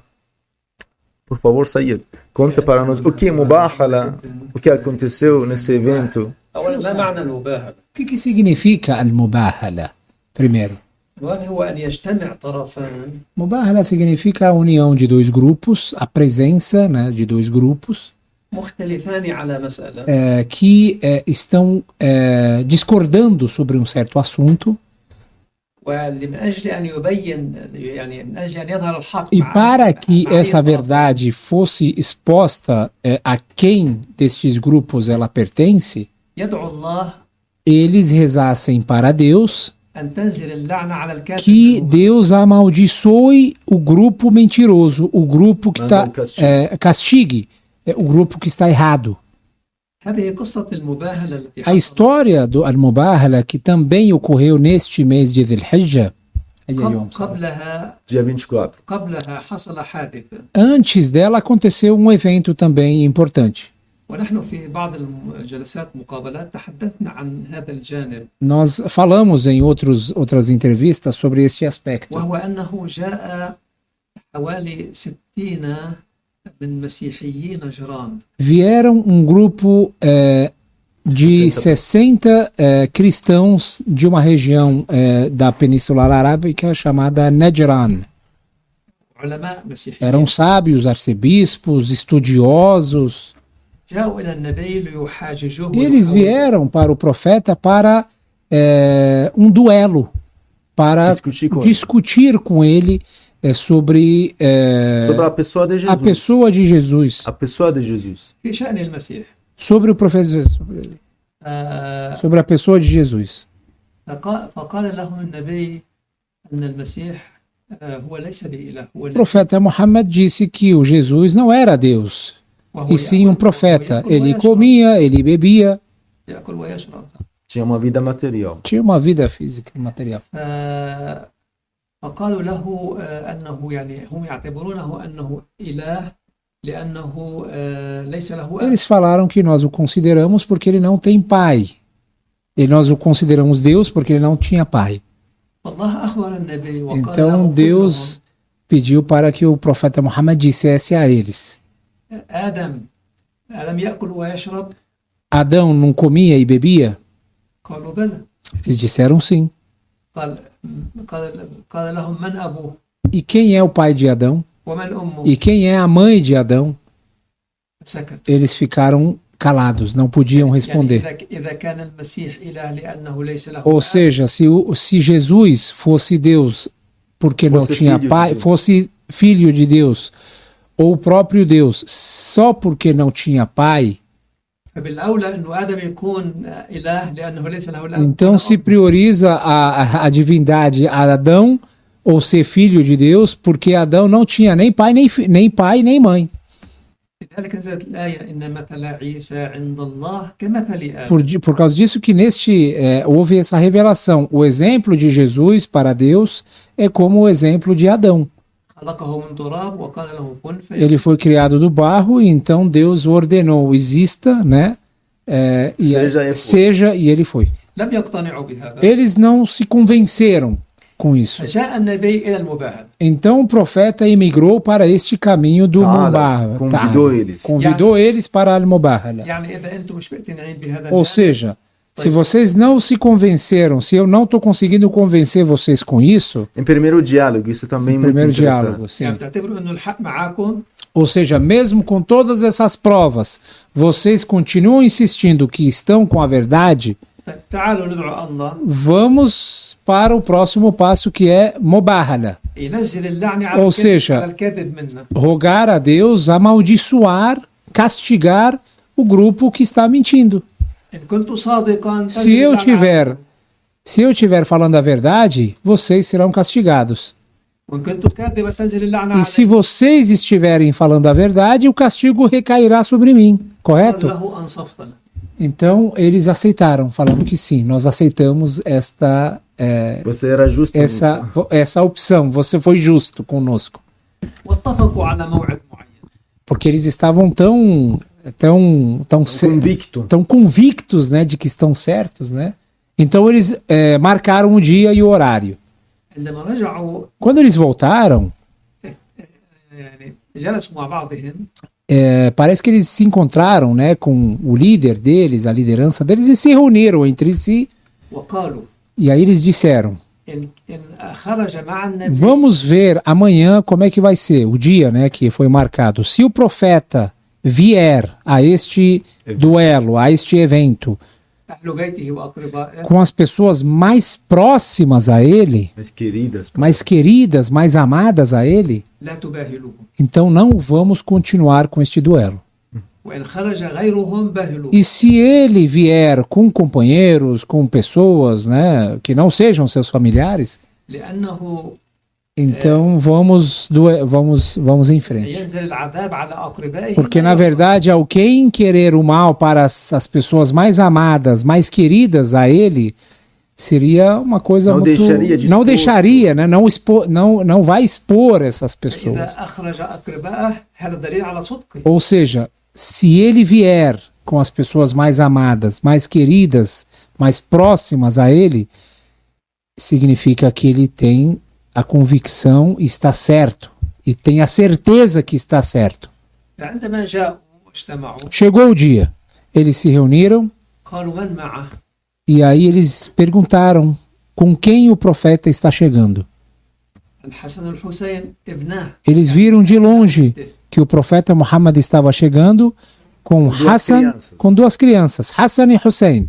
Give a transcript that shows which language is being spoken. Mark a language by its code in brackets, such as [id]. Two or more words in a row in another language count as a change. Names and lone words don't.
[pt] Por favor, Sayyid, conta para nós o que é Mubahala, o que aconteceu nesse evento. O que significa al-Mubahala? Primeiro, Mubahala significa a união de dois grupos, a presença, né, de dois grupos, [ar] مختلفان على مسألة [pt] que estão discordando sobre um certo assunto. [ar] من أجل أن يبين يعني من أجل أن يظهر الحق [pt] E para que essa verdade fosse exposta a quem destes grupos ela pertence, [ar] يدعو الله [pt] eles rezassem para Deus [ar] أن تنزل اللعنة على الكافر [pt] que Deus amaldiçoe o grupo mentiroso, o grupo que está castigue o grupo que está errado. [ar] هذه قصة المباهلة التي [pt] A história do Al-Mubahala, que também ocorreu neste mês de Dhul-Hijjah, [ar] قبلها [pt] dia 24. [ar] قبلها حصل حادث [pt] antes dela aconteceu um evento também importante. [ar] ونحن في بعض الجلسات مقابلات تحدثنا عن هذا الجانب [pt] Nós falamos em outras entrevistas sobre este aspecto, [ar] وهو أنه جاء حوالي 60 من مسيحيي نجران [pt] vieram um grupo de 60 cristãos de uma região da Península Arábica chamada Najran. [ar] علماء مسيحيين [pt] Eram sábios, arcebispos, estudiosos. [ar] جاءوا إلى النبي ليحاججوه [pt] Eles vieram para o profeta para um duelo, para discutir com ele sobre a pessoa de Jesus. a pessoa de Jesus. A pessoa de Jesus. [ar] في شأن المسيح [pt] Sobre o profeta Jesus, sobre a pessoa de Jesus. [ar] فقال لهم النبي أن المسيح هو ليس بإله هو [pt] O profeta Muhammad disse que o Jesus não era Deus, e sim um profeta. Ele comia, ele bebia, [ar] يأكل ويشرب [pt] Tinha uma vida material. tinha uma vida física e material. [ar] فقالوا له أنه يعني هم يعتبرونه أنه إله لأنه ليس له أب. [pt] Eles falaram que nós o consideramos porque ele não tem pai. E nós o consideramos Deus porque ele não tinha pai. [ar] فالله أخبر النبي وقال [pt] Então [ar] له [pt] Deus pediu para que o profeta Muhammad dissesse a eles: [ar] كلهم آدم ألم يأكل ويشرب؟ [pt] Adão não comia e bebia? [ar] قالوا بلى. [pt] Eles disseram sim. [ar] قال لهم من أبوه [pt] E quem é o pai de Adão? [ar] ومن أمه؟ [pt] E quem é a mãe de Adão? [ar] سكت. [pt] Eles ficaram calados, não podiam responder. [ar] يعني إذا كان المسيح إله لأنه ليس له [pt] Ou [ar] أب، [pt] seja, se Jesus fosse Deus porque não Fosse tinha filho de pai, Deus. fosse filho de Deus, ou o próprio Deus só porque não tinha pai, [ar] فبالأولى أنه آدم يكون إله لأنه ليس له أب. [pt] então [ar] ولا [pt] se [ar] أم. [pt] prioriza a divindade a Adão ou ser filho de Deus porque Adão não tinha nem pai nem mãe. [ar] لذلك نزلت الآية إن مثل عيسى عند الله كمثل آدم. [pt] Por causa disso que houve essa revelação. O exemplo de Jesus para Deus é como o exemplo de Adão. [ar] خلقه من تراب وقال له كن فيكون. [pt] Ele foi criado do barro e então Deus ordenou, exista, né? Seja, e ele foi. [ar] لم يقتنعوا بهذا. [pt] Eles não se convenceram com isso. [ar] فجاء النبي إلى المباهل. [pt] Então o profeta emigrou para este caminho do Mubahala. Convidou eles. Convidou eles para Al-Mubahala. [ar] يعني إذا أنتم مش مقتنعين بهذا [pt] Ou [ar] الجانب، [pt] seja, se vocês não se convenceram, se eu não estou conseguindo convencer vocês com isso, Em primeiro diálogo, isso também é muito primeiro interessante. diálogo, sim. [ar] يعني بتعتبروا إنه الحق معاكم، [pt] Ou seja, mesmo com todas essas provas, vocês continuam insistindo que estão com a verdade, [ar] طيب تعالوا ندعو الله [pt] vamos para o próximo passo que é Mubahala. [ar] ينزل اللعنة [pt] Ou seja, [ar] على الكذب منا. [pt] rogar a Deus, amaldiçoar, castigar o grupo que está mentindo. [ar] إن كنت صادقا [pt] Se eu estiver falando a verdade, vocês serão castigados. [ar] وإن كنت كاذبا تنزل اللعنة [pt] E [ar] عليك. [pt] se vocês estiverem falando a verdade, o castigo recairá sobre mim, [ar] قال [pt] correto? [ar] له أنصفتنا. [pt] Então eles aceitaram, falando que sim, nós aceitamos Você era justo nisso. essa opção, você foi justo conosco. [ar] واتفقوا على موعد معين. [pt] Porque eles estavam tão Convicto. convictos, né, de que estão certos, né? Então eles marcaram o dia e o horário. [ar] عندما رجعوا [pt] Quando eles voltaram, [ar] يعني جلسوا مع بعضهم [pt] parece que eles se encontraram, né, com o líder deles, a liderança deles, e se reuniram entre si. [ar] وقالوا [pt] E aí eles disseram: [ar] إن خرج مع النبي [pt] vamos ver amanhã como é que vai ser o dia, né, que foi marcado. Se o profeta vier a este duelo, a este evento, [ar] أهل بيته وأقربائه [pt] com as pessoas mais próximas a ele, mais queridas, mais amadas a ele, [ar] لا تباهلوهم [pt] então não vamos continuar com este duelo. [ar] وإن خرج غيرهم باهلوه. [pt] E se ele vier com companheiros, com pessoas, né, que não sejam seus familiares, [ar] لأنه [pt] então vamos em frente. [ar] ينزل العذاب على أقربائه. [pt] Porque na verdade, ao quem querer o mal para as pessoas mais amadas, mais queridas a ele, seria uma coisa não muito... Não deixaria, né? Não vai expor essas pessoas. [ar] إذا أخرج أقربائه هذا دليل على صدقه. [pt] Ou seja, se ele vier com as pessoas mais amadas, mais queridas, mais próximas a ele, significa que ele tem a convicção, está certo, e tem a certeza que está certo. [ar] فعندما جاءوا واجتمعوا [pt] Chegou o dia, eles se reuniram [ar] قالوا من معه؟ [pt] e aí eles perguntaram com quem o profeta está chegando. [ar] الحسن والحسين ابناه. [pt] Eles viram de longe que o profeta Muhammad estava chegando com Hassan, com duas crianças, Hassan e Hussein,